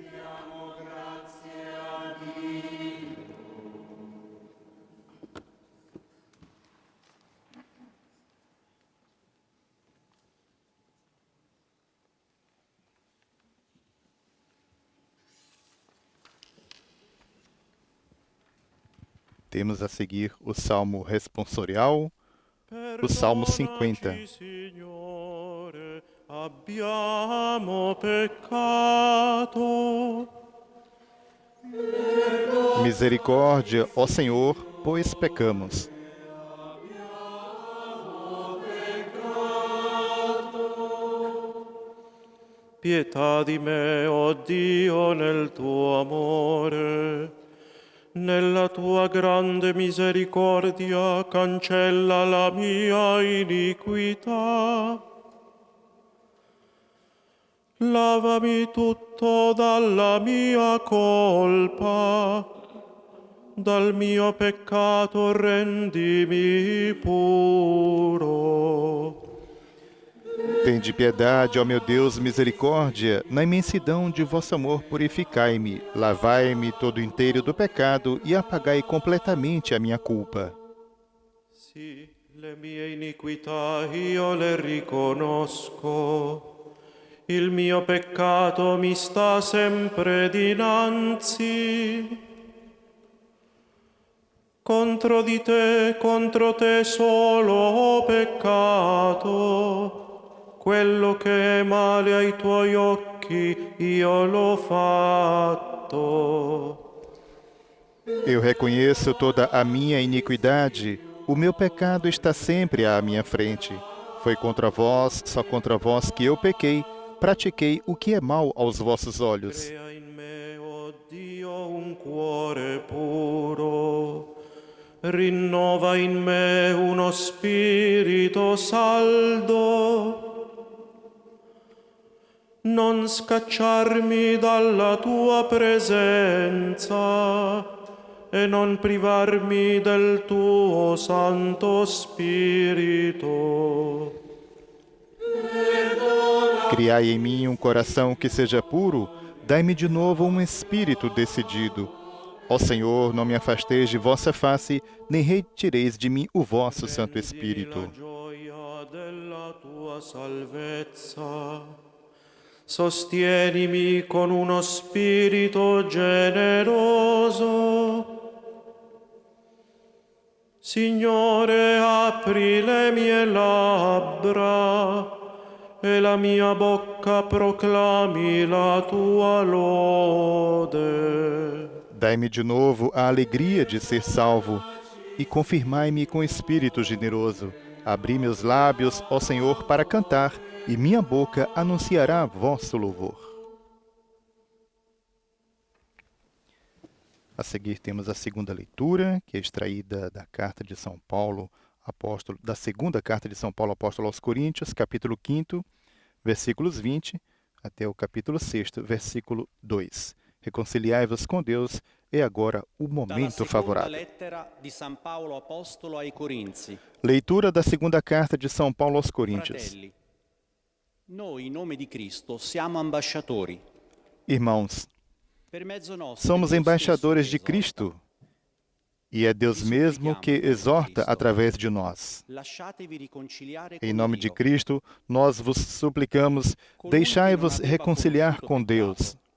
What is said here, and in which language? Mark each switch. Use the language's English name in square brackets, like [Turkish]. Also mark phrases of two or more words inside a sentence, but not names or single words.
[Portuguese] Temos a seguir o Salmo responsorial, o Salmo 50. [Italian] Signore, abbiamo peccato. [Portuguese] Misericórdia, ó Senhor, pois pecamos. [Italian] Pietà di me, o Dio, nel tuo amore. Nella tua grande misericordia cancella la mia iniquità. Lavami tutto dalla mia colpa, dal mio peccato rendimi puro. Tende piedade, ó meu Deus, misericórdia, na imensidão de vosso amor purificai-me, lavai-me todo inteiro do pecado e apagai completamente a minha culpa. Sì, Le mie iniquità io le riconosco. Il mio peccato mi sta sempre dinanzi. Contro te solo ho peccato. Quello che è male ai tuoi occhi io l'ho fatto. [Portuguese] Eu reconheço toda a minha iniquidade. O meu pecado está sempre à minha frente. Foi contra vós, só contra vós que eu pequei. Pratiquei o que é mal aos vossos olhos. [Italian] Crea in me, oh Dio, un cuore puro. Rinnova in me uno spirito saldo. Non scacciarmi dalla tua presenza e non privarmi del tuo Santo Spirito. [Portuguese] Criai em mim um coração que seja puro, dai-me de novo um espírito decidido. Ó Senhor, não me afasteis de vossa face, nem retireis de mim o vosso Santo Espírito. [Italian] Sostienimi con uno spirito generoso. Signore, apri le mie labbra e la mia bocca proclami la tua lode. [Portuguese] Dai-me de novo a alegria de ser salvo e confirmai-me com espírito generoso. Abri meus lábios, ó Senhor, para cantar, e minha boca anunciará vosso louvor. A seguir temos a segunda leitura, que é extraída da carta de São Paulo, apóstolo, da segunda carta de São Paulo, apóstolo aos Coríntios, capítulo 5, versículos 20, até o capítulo 6, versículo 2. Reconciliai-vos com Deus, é agora o momento favorável. Leitura da segunda carta de São Paulo aos Coríntios. [Italian] Noi, in nome di Cristo, siamo ambasciatori. [Portuguese] Irmãos, somos embaixadores de Cristo, e é Deus mesmo que exorta através de nós. Em nome de Cristo, nós vos suplicamos, deixai-vos reconciliar com Deus.